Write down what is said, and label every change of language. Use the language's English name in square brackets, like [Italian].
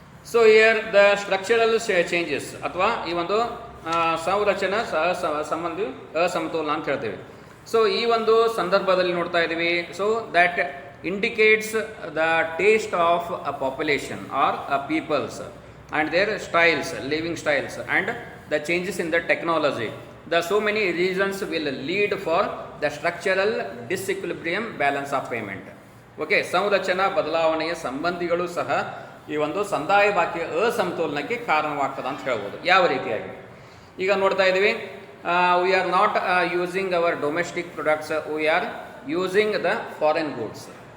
[Kannada] So [English] here the structural changes [Kannada] ಅಥವಾ ಈ ಒಂದು ಸಂರಚನಾ ಸಂಬಂಧಿ ಅಸಮತೋಲನ ಅಂತ ಹೇಳ್ತೀವಿ. ಸೊ ಈ ಒಂದು ಸಂದರ್ಭದಲ್ಲಿ ನೋಡ್ತಾ ಇದ್ದೀವಿ. [English] So that indicates the taste of a population or a peoples and their styles, living styles and the changes in the technology. The so many reasons will lead for the structural disequilibrium balance of payment. [Kannada] Okay, ಸಂರಚನಾ ಬದಲಾವಣೆಯ ಸಂಬಂಧಿಗಳು ಸಹ ಈ ಒಂದು ಸಂದಾಯ ಬಾಕಿಯ ಅಸಮತೋಲನಕ್ಕೆ ಕಾರಣವಾಗ್ತದೆ ಅಂತ ಹೇಳ್ಬೋದು. ಯಾವ ರೀತಿಯಾಗಿ ಈಗ ನೋಡ್ತಾ ಇದ್ದೀವಿ, [English] We are not using our domestic products, we are using the foreign goods.